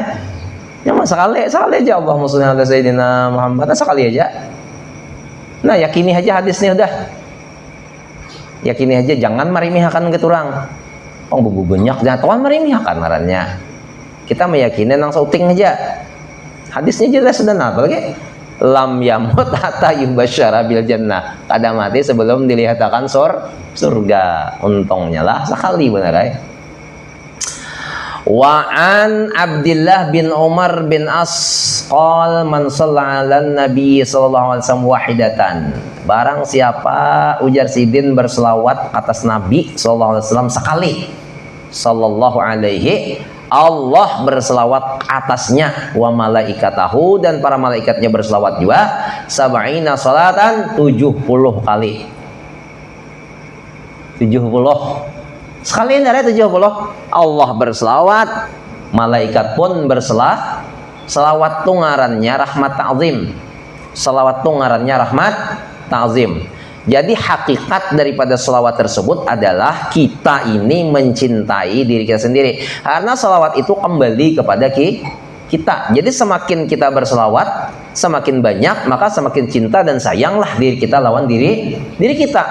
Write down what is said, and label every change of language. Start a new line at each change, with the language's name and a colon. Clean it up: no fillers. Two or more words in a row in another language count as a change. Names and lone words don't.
Indonesian: Ya mah sekali aja
Arabic: اللهم صل على سيدنا محمد,
Indonesian: sekali aja.
Banjar: Nah, yakini aja hadisnya udah. Yakini aja, jangan marimihakan ke turang. Bubu banyak jangan tuan marimihakan ngarannya. Kita meyakini nang sauting aja. Hadisnya jelas dan apa lagi?
Arabic: لم يمت حتى يبشر بالجنة.
Banjar: Kada mati sebelum dilihatkan surga. Untungnya lah sekali benar ay.
Arabic: وعن عبد الله بن عمر بن العاص قال من صلى على النبي صلى الله عليه وسلم واحدة.
Banjar: Barang siapa ujar sidin berselawat atas Nabi
Arabic: صلى الله عليه وسلم
Banjar: sekali,
Arabic: صلى الله عليه,
Banjar: Allah berselawat atasnya,
Arabic: وملائكته,
Banjar: dan para malaikatnya berselawat juga,
Arabic: سبعين صلاة,
Banjar: 70 kali.
Indonesian: 70 sekali dari 70 Allah berselawat, malaikat pun berselawat.
Banjar: Selawat tu ngarannya rahmat ta'zim. Selawat tu ngarannya rahmat ta'zim.
Indonesian: Jadi hakikat daripada selawat tersebut adalah kita ini mencintai diri kita sendiri. Karena selawat itu kembali kepada kita.
Banjar: Jadi semakin kita berselawat, semakin banyak, maka semakin cinta dan sayanglah diri kita lawan diri kita.